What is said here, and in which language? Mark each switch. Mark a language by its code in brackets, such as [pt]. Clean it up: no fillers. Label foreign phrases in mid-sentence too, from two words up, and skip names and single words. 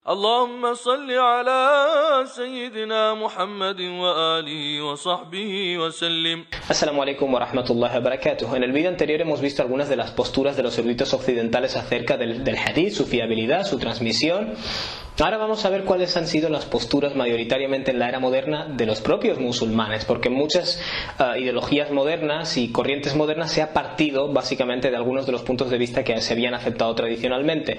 [ar] اللهم صل على سيدنا محمد وآله وصحبه وسلم. السلام عليكم ورحمة الله وبركاته. [es] En el vídeo anterior hemos visto algunas de las posturas de los eruditos occidentales acerca del hadith, su fiabilidad, su transmisión. Ahora vamos a ver cuáles han sido las posturas mayoritariamente en la era moderna de los propios musulmanes, porque en muchas ideologías modernas y corrientes modernas se ha partido básicamente de algunos de los puntos de vista que se habían aceptado tradicionalmente.